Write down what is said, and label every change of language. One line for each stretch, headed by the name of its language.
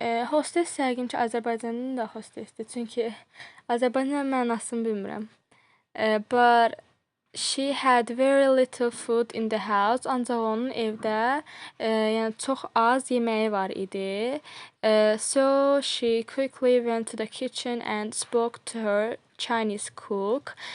Azerbaijani: Hostes yəqin ki, Azərbaycanın da hostesdir. Çünki Azərbaycan mənasını bilmirəm.
English: But she had very little food in the house.
Azerbaijani: Ancaq onun evdə yəni çox az yeməyi var idi.
English: So she quickly went to the kitchen and spoke to her Chinese cook.